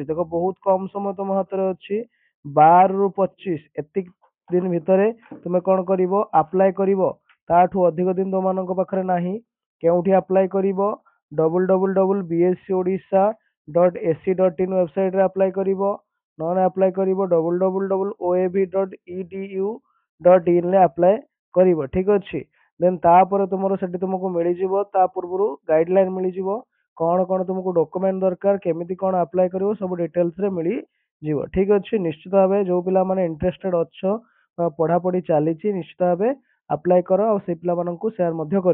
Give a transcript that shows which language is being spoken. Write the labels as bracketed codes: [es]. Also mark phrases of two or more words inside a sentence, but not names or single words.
[or] ଦେଖ, ବହୁତ କମ୍ ସମୟ ତୁମ ହାତରେ ଅଛି। 12 ରୁ 25 ଏତିକି ଦିନ ଭିତରେ ତୁମେ କ'ଣ କରିବ? ଆପ୍ଲାଏ କରିବ। ତାଠୁ ଅଧିକ ଦିନ ତୁମମାନଙ୍କ ପାଖରେ ନାହିଁ। କେଉଁଠି ଆପ୍ଲାଏ କରିବ? www.bscodisha.ac.in ୱେବସାଇଟ୍ରେ ଆପ୍ଲାଏ କରିବ, ନହେଲେ ଆପ୍ଲାଏ କରିବ www.oab.edu.in ରେ ଆପ୍ଲାଏ କରିବ। ଠିକ୍ ଅଛି, ଦେନ୍ ତାପରେ ତୁମର ସେଠି ତୁମକୁ ମିଳିଯିବ, ତା ପୂର୍ବରୁ ଗାଇଡ଼ଲାଇନ୍ ମିଳିଯିବ କ'ଣ କ'ଣ ତୁମକୁ ଡକୁମେଣ୍ଟ ଦରକାର, କେମିତି କ'ଣ ଆପ୍ଲାଏ କରିବ, ସବୁ ଡିଟେଲ୍ସରେ ମିଳିଯିବ। ଠିକ୍ ଅଛି, ନିଶ୍ଚିତ ଭାବେ ଯେଉଁ ପିଲାମାନେ ଇଣ୍ଟରେଷ୍ଟେଡ୍ ଅଛ ବା ପଢ଼ାପଢ଼ି ଚାଲିଛି, ନିଶ୍ଚିତ ଭାବେ ଆପ୍ଲାଏ କର, ଆଉ ସେଇ ପିଲାମାନଙ୍କୁ ସେୟାର ମଧ୍ୟ କରିଦିଅ।